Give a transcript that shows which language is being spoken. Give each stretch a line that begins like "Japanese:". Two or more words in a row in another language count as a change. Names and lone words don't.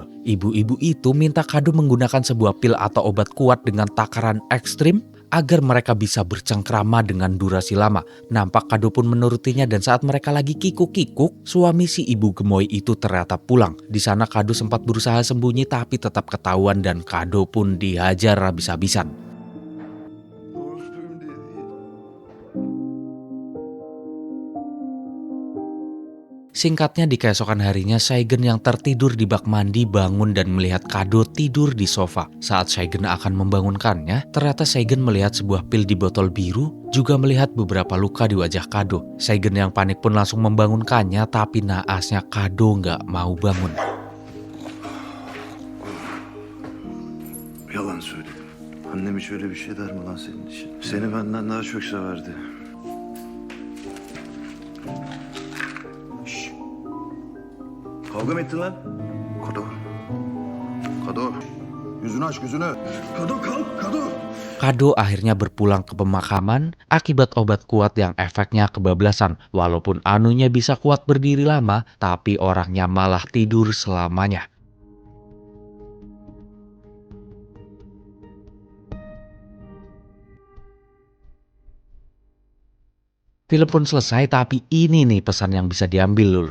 Indonesian: Ibu-ibu itu minta Kado menggunakan sebuah pil atau obat kuat dengan takaran ekstrim agar mereka bisa bercengkrama dengan durasi lama. Nampak Kado pun menurutinya dan saat mereka lagi kikuk-kikuk, suami si ibu gemoy itu ternyata pulang. Di sana Kado sempat berusaha sembunyi tapi tetap ketahuan dan Kado pun dihajar habis-habisan.
Turkish: Orospuyum diye değil.
Indonesian: Singkatnya di keesokan harinya Saigen yang tertidur di bak mandi bangun dan melihat Kado tidur di sofa. Saat Saigen akan membangunkannya, ternyata Saigen melihat sebuah pil di botol biru, juga melihat beberapa luka di wajah Kado. Saigen yang panik pun langsung membangunkannya, tapi naasnya Kado nggak mau bangun.
Turkish: Yalan söyledim. Annem hiç öyle bir şey der mi lan senin için? Seni benden daha çok severdi. Şşş. Kavga mı ettin lan? Kado. Kado. Yüzünü aç yüzünü. Kado kalk Kado.
Indonesian: Kado akhirnya berpulang ke pemakaman akibat obat kuat yang efeknya kebablasan. Walaupun anunya bisa kuat berdiri lama, tapi orangnya malah tidur selamanya. Film pun selesai, tapi ini nih pesan yang bisa diambil lur.